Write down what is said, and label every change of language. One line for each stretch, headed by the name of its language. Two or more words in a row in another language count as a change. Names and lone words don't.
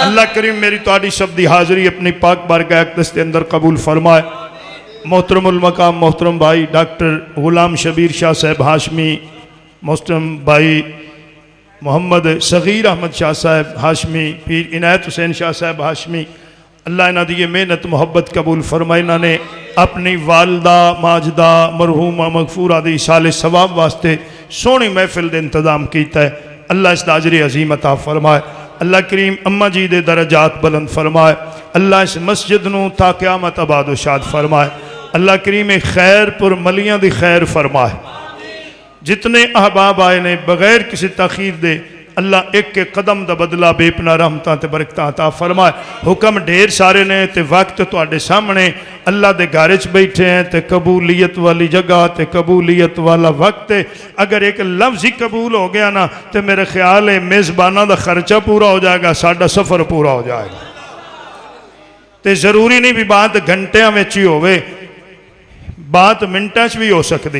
Punjabi: اللہ کریم میری تہاڈی سب دی حاضری اپنی پاک بارگاہ اقدس کے اندر قبول فرمائے. محترم المقام محترم بھائی ڈاکٹر غلام شبیر شاہ صاحب ہاشمی، محترم بھائی محمد صغیر احمد شاہ صاحب ہاشمی، پیر عنایت حسین شاہ صاحب ہاشمی، اللہ انہاں دی محنت محبت قبول فرمائے.
Urdu: انہوں نے اپنی والدہ ماجدہ مرحومہ مغفورہ دی سالے ثواب واسطے سوہنی محفل کا انتظام کیا ہے.
Punjabi: اللہ اس حاضری عظیم عطا فرمائے۔ اللہ کریم اماں جی دے درجات بلند فرمائے. اللہ اس مسجد نوں تا قیامت آباد شاد فرمائے. اللہ کریم خیرپور ملیاں دی خیر فرمائے. جتنے احباب آئے نے بغیر کسی تاخیر دے اللہ ایک کے قدم کا بدلہ بے پناہ رحمتاں تے برکتاں عطا فرمائے. حکم ڈھیر سارے نے تے وقت تہاڈے سامنے اللہ دے گھر چ بیٹھے ہیں تے قبولیت والی جگہ تے قبولیت والا وقت ہے.
Urdu: اگر ایک لفظ ہی قبول ہو گیا نا تو میرا خیال ہے میزبانا کا خرچہ پورا ہو جائے گا، ساڈا سفر پورا ہو جائے گا.
Punjabi: تو ضروری نہیں بھی بات گھنٹیاں میں ہی ہووے، بات منٹاں چ بھی ہو سکدی.